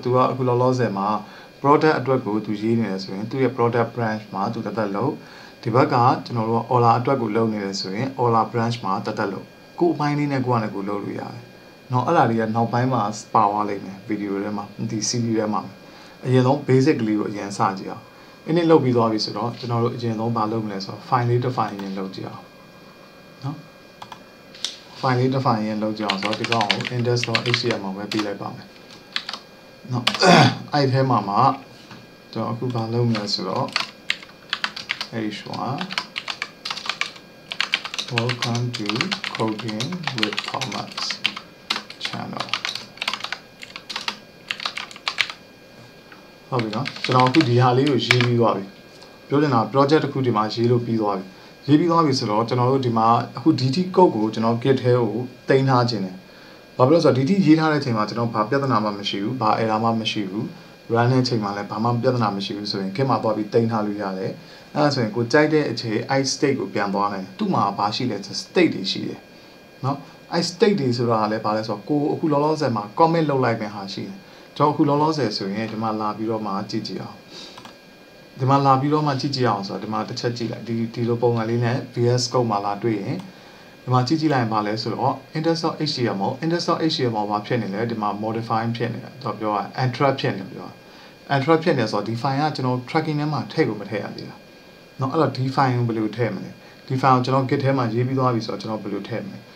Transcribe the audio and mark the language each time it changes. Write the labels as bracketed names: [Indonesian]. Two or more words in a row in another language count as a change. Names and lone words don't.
[Burmese] ကအခုလောလောဆယ်မှာ product အတွက်ကို तू ရေးနေတယ်ဆိုရင်သူ့ရဲ့ [English] product branch [Burmese] မှာ तू တသက်လို့ဒီဘက်ကကျွန်တော်တို့က order အတွက်ကိုလုပ်နေတယ်ဆိုရင် [English] order branch [Burmese] မှာတသက်လို့ကို့အပိုင်းလေးနဲ့ကိုကလည်းကိုလုပ်လို့ရတယ်เนาะအဲ့ဒါတွေကနောက်ပိုင်းမှာပါသွားလိမ့်မယ် video ထဲမှာဒီ CD ထဲမှာအရင်ဆုံး basic ကလေးကိုအရင်စကြည့်အောင်init လုပ်ပြီးသွားပြီဆိုတော့ကျွန်တော်တို့အရင်ဆုံးဘာလုပ်မလဲဆိုတော့ file လေးတစ် file ရင်လုပ်ကြည့်အောင်เนาะ file လေးတစ် file ရင်လုပ်ကြည့်အောင်ဆိုတော့ဒီကောင်ကို index.html မှာပဲပြလိုက်ပါမယ်เนาะအဲ့ဒီထဲမှာကျွန်တော်အခုဘာလုပ်မလဲဆိုတော့ [English] h1 welcome to coding with Thomas channel [Burmese] ဟုတ်ပြီနော်ကျွန်တော်အခုဒီဟာလေးကိုရေးပြီးသွားပြီပြောချင်တာ project တစ်ခုဒီမှာရေးလို့ပြီးသွားပြီဆိုတော့ကျွန် တော်တို့ဒီမှာအခု [English] DT code [Burmese] ကိုကျွန်တော် git ထဲကိုတင်ထားခြင်းတယ်ဘာဖြစ်လို့ဆိုတော့ DT ရေးထားတဲ့အချိန်မှာကျွန်တော်ဘာပြဿနာမှမရှိဘူးဘာ error မှမရှိဘူး run တဲ့အချိန်မှာလည်းဘာမှပြဿနာမရှိ ဘူးဆိုရင် git မှာသွားပြီးတင်ထားလို့ရတယ်အဲ့ဒါဆိုရင်ကိုကြိုက်တဲ့အချိန် i state ကိုပြန်သွားနိုင်တယ်သူ့မှာဘာရှိလဲဆို state တွေရှိတယ်နော် i state တွေဆိုတာလည်းဘာလဲဆိုတော့ကိုအခုလောလောဆယ်မှာ comment လုပ်လိုက်မယ့်ဟာရှိတယ်ကျွန်တော်အခုလောလောဆယ်ဆိုရင်ဒီမှာလာပြီးတော့မှကြည့်ကြည့်အောင်ဒီမှာလာပြီးတော့မှကြည့်ကြည့်အောင်ဆိုတော့ဒီမှာတစ်ချက်ကြည့်လိုက်ဒီလိုပုံစံလေးနဲ့ VS Code မှာလာတွေ့ရင်ဒီမှာကြည့်လိုက်ရင်ဘာလဲဆိုတော့ index.html ဘာဖြစ်နေလဲဒီမှာ modify ဖြစ်နေတယ်တော့ပြောရ entrap ဖြစ်နေပြော entrap ဖြစ်နေဆိုတော့ဒီ file ကကျွန်တော် tracking ထဲမှာထည့်ကိုမထည့်ရသေးဘူးเนาะအဲ့တော့ဒီ file ကိုဘယ်လိုထည့်မလဲဒီ file ကိုကျွန်တော် git ထဲမှာရေးပြီးသွားပြီဆိုတော့ကျွန်တော်ဘယ်လိုထည့်မလဲ